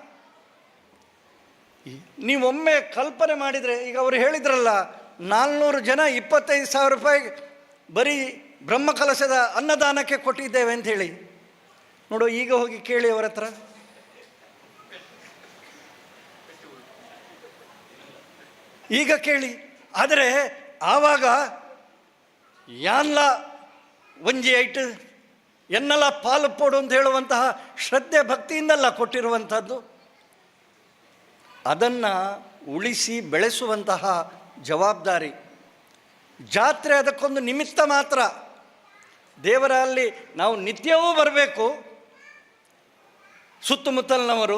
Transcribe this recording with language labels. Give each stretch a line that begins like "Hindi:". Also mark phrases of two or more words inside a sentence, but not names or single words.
Kannada: ನೀವೊಮ್ಮೆ ಕಲ್ಪನೆ ಮಾಡಿದರೆ, ಈಗ ಅವರು ಹೇಳಿದ್ರಲ್ಲ 400 ಜನ 25,000 ರೂಪಾಯಿ ಬರೀ ಬ್ರಹ್ಮಕಲಶದ ಅನ್ನದಾನಕ್ಕೆ ಕೊಟ್ಟಿದ್ದೇವೆ ಅಂತ ಹೇಳಿ. ನೋಡು, ಈಗ ಹೋಗಿ ಕೇಳಿ ಅವರ ಹತ್ರ. ಈಗ ಕೇಳಿ. ಆದರೆ ಆವಾಗ
Tulu: ಯಾನ್ಲ ಒಂಜಿ ಐಟು ಎನ್ನೆಲ್ಲ ಪಾಲು ಪೋಡು
Kannada: ಅಂತ ಹೇಳುವಂತಹ ಶ್ರದ್ಧೆ ಭಕ್ತಿಯಿಂದಲ್ಲ ಕೊಟ್ಟಿರುವಂಥದ್ದು. ಅದನ್ನು ಉಳಿಸಿ ಬೆಳೆಸುವಂತಹ ಜವಾಬ್ದಾರಿ. ಜಾತ್ರೆ ಅದಕ್ಕೊಂದು ನಿಮಿತ್ತ ಮಾತ್ರ. ದೇವರಲ್ಲಿ ನಾವು ನಿತ್ಯವೂ ಬರಬೇಕು, ಸುತ್ತಮುತ್ತಲಿನವರು.